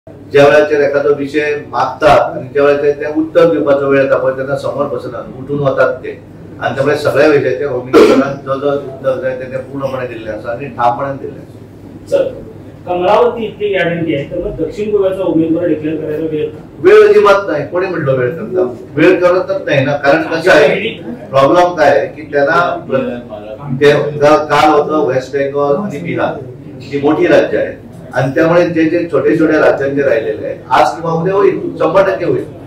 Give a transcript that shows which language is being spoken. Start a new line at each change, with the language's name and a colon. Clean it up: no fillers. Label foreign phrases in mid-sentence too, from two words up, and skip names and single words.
Konkani: ज्या वेळाचेर एखादो विषय मागतात आणि ज्या वेळाचेर ते उत्तर दिवपाचो वेळ येता पळय तेन्ना समोर बसनात उठून वतात ते आणि त्यामुळे सगळ्या विशयाचेर
English: home ministeran
Konkani: जो जो उत्तर जाय ते पूर्णपणे दिल्ले आसा आणि ठामपणान दिल्ले आसा।
Marathi: सर, कमळावरती इतकी गॅरंटी आहे तर मग दक्षिण गोव्याचा उमेदवार डिक्लेअर करायला वेळ अजिबात नाही। कोणी म्हटलं वेळ करता? वेळ करतच नाही ना, कारण कसं आहे प्रॉब्लेम काय आहे की त्यांना काल होतं वेस्ट बेंगॉल आणि बिहार ही मोठी राज्य आहेत आणि त्यामुळे जे जे छोटे छोटे राज्यांचे राहिलेले आहेत आज किंवा उद्या होईल, 100% होईल।